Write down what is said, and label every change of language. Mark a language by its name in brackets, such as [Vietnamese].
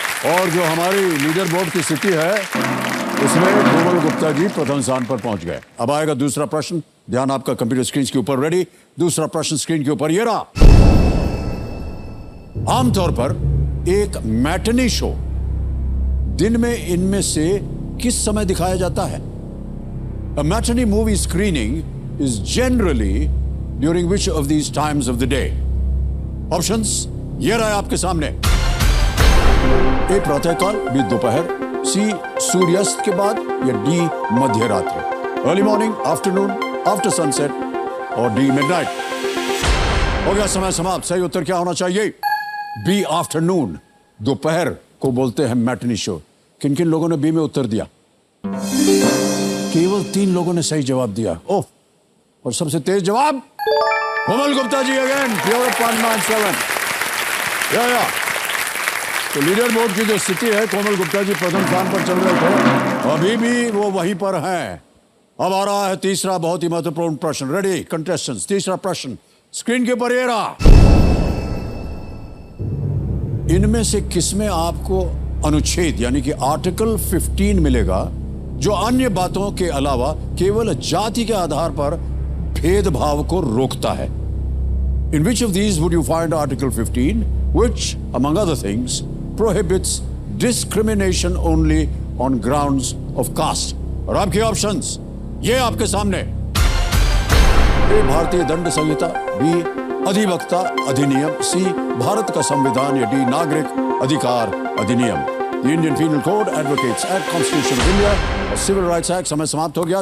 [Hindi] और जो हमारी लीडर बोर्ड की स्थिति है उसमें कोमल गुप्ता जी प्रथम स्थान पर पहुंच गए। अब आएगा दूसरा प्रश्न। ध्यान आपका कंप्यूटर स्क्रीन के ऊपर। रेडी? दूसरा प्रश्न स्क्रीन के ऊपर ये रहा। आमतौर पर एक मैटनी शो दिन में इनमें से किस समय दिखाया जाता है? [English] A matinee movie screening is generally during which of these times of the day? [Hindi] Options ये रहा आपके सामने। ए प्रातःकाल, बी दोपहर, सी सूर्यास्त के बाद, या डी मध्य रात्रि। [English] Early morning, afternoon, after sunset, और the midnight. [Hindi] हो गया समय समाप्त। सही उत्तर क्या होना चाहिए? B afternoon. दोपहर को बोलते हैं मैटनी शो। किन किन लोगों ने बी में उत्तर दिया? केवल 3 लोगों ने सही जवाब दिया। ओह, और सबसे तेज जवाब कोमल गुप्ता जी अगेन, 0.97। या तो लीडर बोर्ड की जो स्थिति है, कोमल गुप्ता जी प्रथम स्थान पर चल रहे थे, अभी भी वो वहीं पर हैं। अब आ रहा है तीसरा बहुत ही महत्वपूर्ण प्रश्न। Ready contestants? तीसरा प्रश्न स्क्रीन के ऊपर ये रहा। इनमें से किसमें आपको अनुच्छेद यानी कि आर्टिकल 15 मिलेगा जो अन्य बातों के अलावा केवल जाति के आधार पर भेदभाव को रोकता है? [English] In which of these would you find Article 15, which, among other things, prohibits discrimination only on grounds of caste? [Hindi] और आपके ऑप्शंस ये आपके सामने। ए भारतीय दंड संहिता, बी अधिवक्ता अधिनियम, सी भारत का संविधान, या डी नागरिक अधिकार अधिनियम। [English] The Indian Penal Code, Advocates Act, Constitution of India [Hindi] और [English] Civil Rights Act। [Hindi] समय समाप्त हो गया।